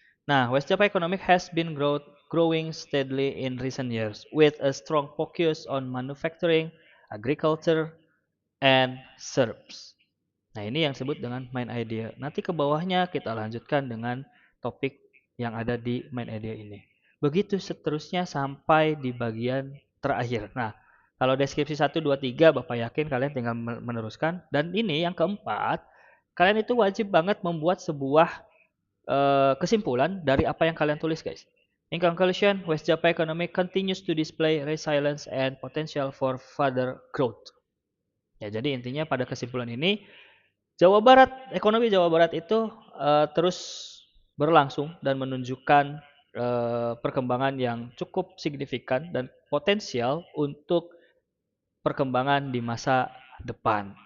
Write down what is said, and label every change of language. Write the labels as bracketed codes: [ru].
[en] Nah, West Java economic has been growing steadily in recent years with a strong focus on manufacturing, agriculture, and service. [id] Nah, ini yang disebut dengan main idea. Nanti ke bawahnya kita lanjutkan dengan topik yang ada di main idea ini. Begitu seterusnya sampai di bagian terakhir. Nah, kalau deskripsi 1, 2, 3 Bapak yakin kalian tinggal meneruskan. Dan ini yang keempat, kalian itu wajib banget membuat sebuah kesimpulan dari apa yang kalian tulis guys. [en] In conclusion, West Java economy continues to display resilience and potential for further growth. [id] Ya, jadi intinya pada kesimpulan ini ekonomi Jawa Barat itu terus berlangsung dan menunjukkan perkembangan yang cukup signifikan dan potensial untuk perkembangan di masa depan.